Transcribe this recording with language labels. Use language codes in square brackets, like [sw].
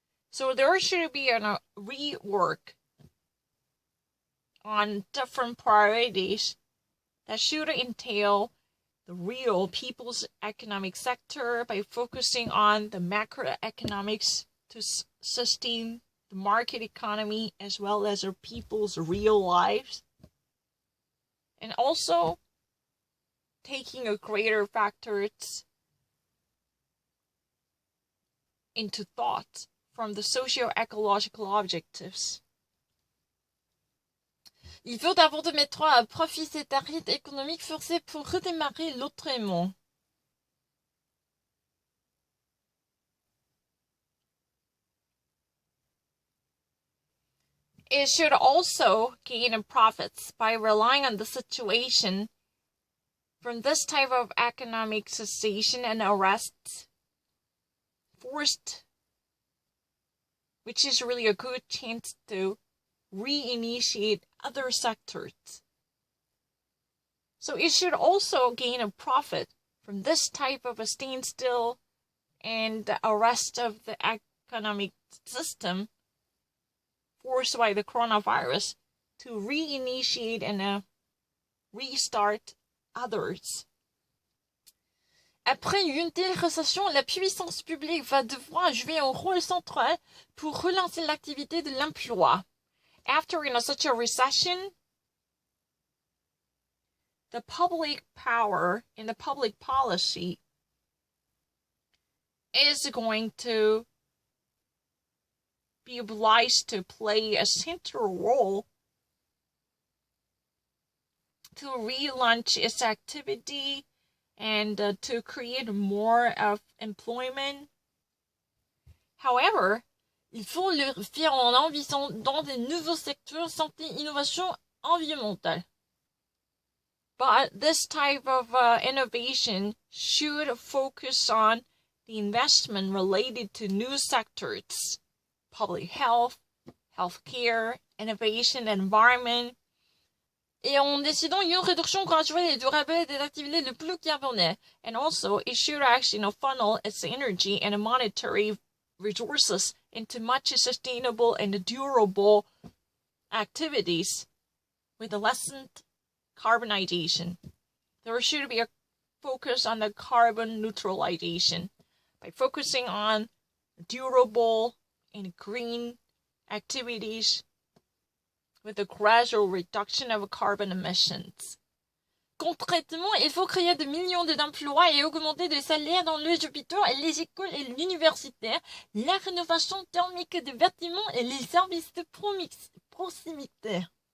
[en] So there should be a rework on different priorities that should entail the real people's economic sector by focusing on the macroeconomics to sustain the market economy as well as our people's real lives. And also taking a greater factors into thought from the socio-ecological objectives. [fr] Il faut d'abord de mettre à profit cet arrêt économique forcé pour redémarrer l'autrement. [en] It should also gain profits by relying on the situation from this type of economic cessation and arrest forced, which is really a good chance to reinitiate other sectors. So it should also gain a profit from this type of a standstill and the arrest of the economic system forced by the coronavirus to reinitiate and restart others. [fr] Après une telle récession, la puissance publique va devoir jouer un rôle central pour relancer l'activité de l'emploi. [en] After such a recession, the public power and the public policy is going to be obliged to play a central role to relaunch its activity and to create more of employment. [fr] However, il faut le faire en investissant dans des nouveaux secteurs santé, innovation environnementale. [en] But this type of innovation should focus on the investment related to new sectors, public health, healthcare, innovation, environment, [fr] et en décidant une réduction graduelle et durable des activités les plus carbonées. [en] And also, it should actually funnel its energy and monetary resources into much sustainable and durable activities with a lessened carbonization. There should be a focus on the carbon neutralization by focusing on durable and green activities with a gradual reduction of carbon emissions. [fr] Concrètement, il faut créer des millions d'emplois et augmenter les salaires dans les hôpitaux, les écoles et l'université, la rénovation thermique des bâtiments et les services de proximité.